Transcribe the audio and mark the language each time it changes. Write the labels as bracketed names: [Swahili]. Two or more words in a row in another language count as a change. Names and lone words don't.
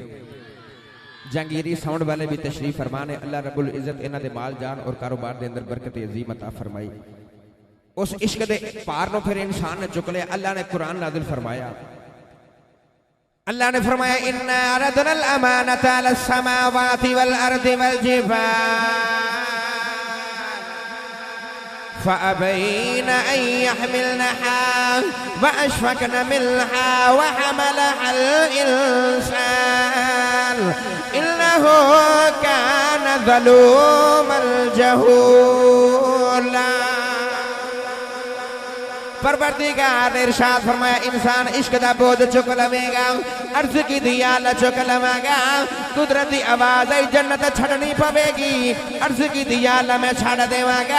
[Urdu] جہانگیری ساؤنڈ والے بھی تشریف فرمانے. [Punjabi] اللہ رب العزت انہاں دے مال جان اور کاروبار دے اندر برکت عظیم عطا فرمائی. اس عشق دے پار نوں پھر انسان نے چک لیا. [Urdu] اللہ نے قرآن نازل فرمایا. اللہ نے فرمایا [Arabic] إنا عرضنا الأمانة على السماوات والأرض والجبال فأبين أن يحملنها وأشفقن منها وحملها الإنسان إنه كان ظلوما جهولا. [Punjabi] پروردگار نے ارشاد فرمایا انسان عشق دا بوجھ چک لویگا، عرض کی دیال چک لویگا، قدرتی آواز آئی جنت چھڈنی پویگی، عرض کی دیال میں چھڈ دیواگا.